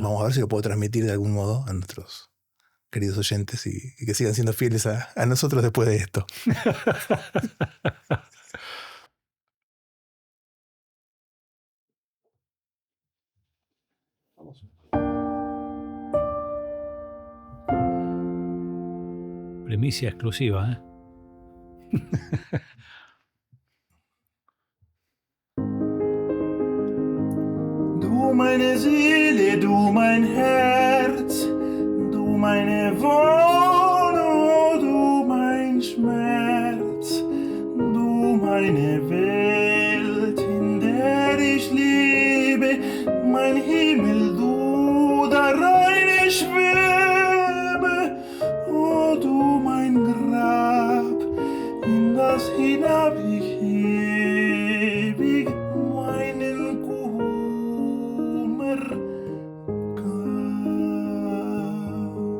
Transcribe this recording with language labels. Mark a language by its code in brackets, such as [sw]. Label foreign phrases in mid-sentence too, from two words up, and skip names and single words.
[es] Vamos a ver si lo puedo transmitir de algún modo a nuestros queridos oyentes y que sigan siendo fieles a nosotros después de esto. Primicia exclusiva, ¿eh? [de] Du meine Seele, du mein Herz, du meine Wohnung, du mein Schmerz, du meine Welt, in der ich lebe, mein Himmel, du darein ich schwebe, oh du mein Grab, in das hinab ich ewig meinen Kummer gab.